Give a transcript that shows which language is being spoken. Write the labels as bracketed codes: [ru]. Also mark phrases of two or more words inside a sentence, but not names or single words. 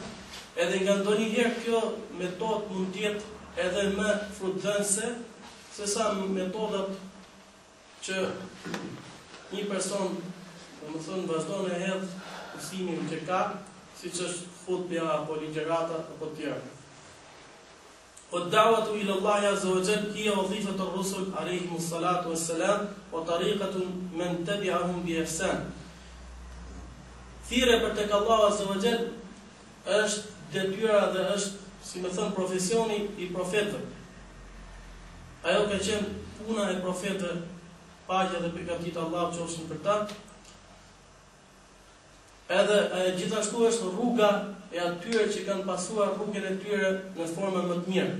[sq] Edhe nga ndonjëherë kjo metodë mund të jetë edhe më frutdhënëse se sa metodat që një person, domethënë, vazhdon e hedh mësimin që ka, siç është futbja apo ligjërata apo tjera. [ar] والدعوة إلى الله عز وجل هي وظيفة الرسل عليهم الصلاة والسلام وطريقة من تبعهم بإحسان. [sq] Thirrja për tek Allahu [ar] عز وجل [sq] është detyra dhe është, si më thon, profesioni i profetëve. Ajo ka qenë puna e profetëve, paqja dhe beqatit e Allahut qofshin për ta. Edhe gjithashtu është rruga e atyre që kanë pasuar rrugën e tyre në formën më të mirë.